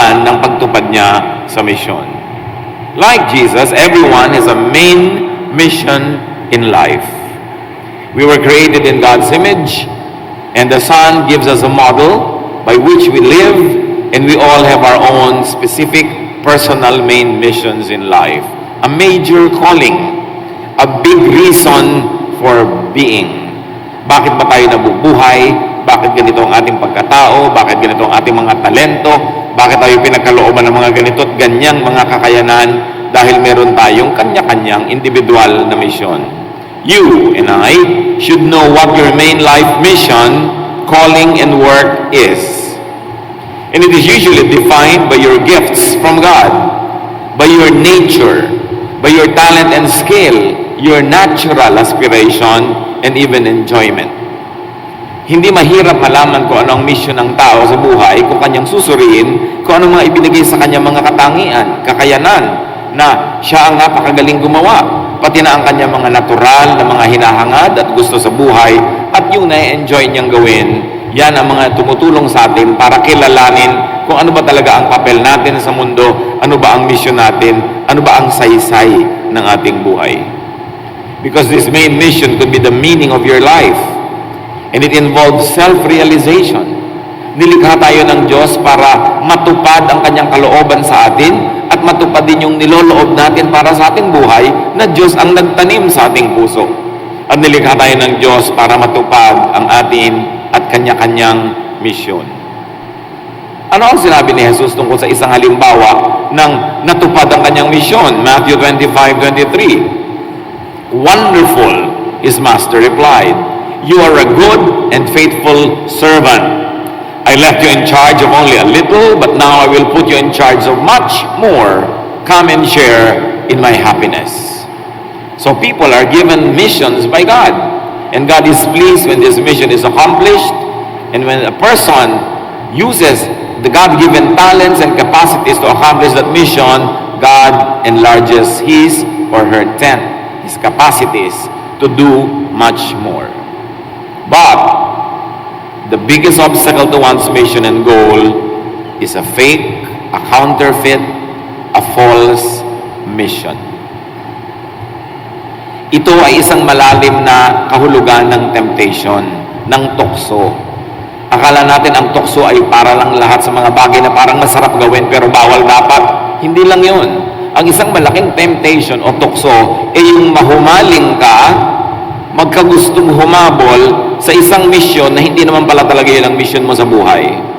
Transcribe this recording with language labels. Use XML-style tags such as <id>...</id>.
<tl>ng pagtupad niya sa misyon.</tl> <en>Like Jesus, everyone has a main mission in life. We were created in God's image, and the Son gives us a model by which we live, and we all have our own specific personal main missions in life. A major calling, a big reason for being.</en> <tl>Bakit ba tayo nabubuhay? Bakit ganito ang ating pagkatao? Bakit ganito ang ating mga talento? Bakit tayo pinagkalooban ng mga ganito at ganyang mga kakayanan? Dahil meron tayong kanya-kanyang individual na misyon.</tl> <en>You and I should know what your main life mission, calling, and work is. And it is usually defined by your gifts from God, by your nature, by your talent and skill, your natural aspiration, and even enjoyment.</en> <tl>Hindi mahirap malaman kung ano ang mission ng tao sa buhay kung kanyang susuriin, kung ano mga ibinigay sa kanyang mga katangian, kakayanan, na siya ang napakagaling gumawa, pati na ang kanyang mga natural na mga hinahangad at gusto sa buhay, at yung na-enjoy niyang gawin. Yan ang mga tumutulong sa atin para kilalanin kung ano ba talaga ang papel natin sa mundo, ano ba ang mission natin, ano ba ang saysay ng ating buhay.</tl> <en>Because this main mission could be the meaning of your life, and it involves self-realization.</en> <tl>Nilikha tayo ng Diyos para matupad ang kanyang kalooban sa atin at matupad din yung niloloob natin para sa ating buhay na Diyos ang nagtanim sa ating puso. At nilikha tayo ng Diyos para matupad ang atin at kanya-kanyang misyon. Ano ang sinabi ni Jesus tungkol sa isang halimbawa ng natupad ang kanyang misyon?</tl> <en>Matthew 25:23. Wonderful, his master replied. You are a good and faithful servant. I left you in charge of only a little, but now I will put you in charge of much more. Come and share in my happiness. So people are given missions by God, and God is pleased when this mission is accomplished, and when a person uses the God-given talents and capacities to accomplish that mission, God enlarges his or her tent, his capacities to do much more. But the biggest obstacle to one's mission and goal is a fake, a counterfeit, a false mission.</en> <tl>Ito ay isang malalim na kahulugan ng temptation, ng tukso. Akala natin ang tukso ay para lang lahat sa mga bagay na parang masarap gawin pero bawal dapat. Hindi lang yun. Ang isang malaking temptation o tukso ay yung mahumaling ka, magkagustong humabol sa isang misyon na hindi naman pala talaga yun ang mission mo sa buhay.</tl>